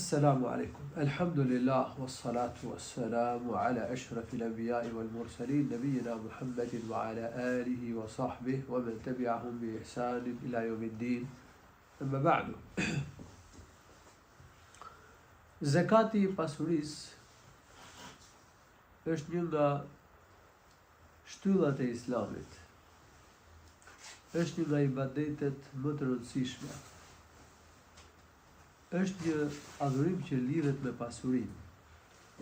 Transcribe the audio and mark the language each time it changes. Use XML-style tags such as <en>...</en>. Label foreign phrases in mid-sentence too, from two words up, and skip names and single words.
<ar>السلام عليكم. الحمد لله والصلاة والسلام على أشرف الأنبياء والمرسلين نبينا محمد وعلى آله وصحبه ومن تبعهم بإحسان إلى يوم الدين. أما بعد.</ar> <sq>Zakati I pasurisë është një nga shtyllat e Islamit. Është një nga ibadetet më të rëndësishme. Është një adhurim që lidhet me pasurinë.</sq>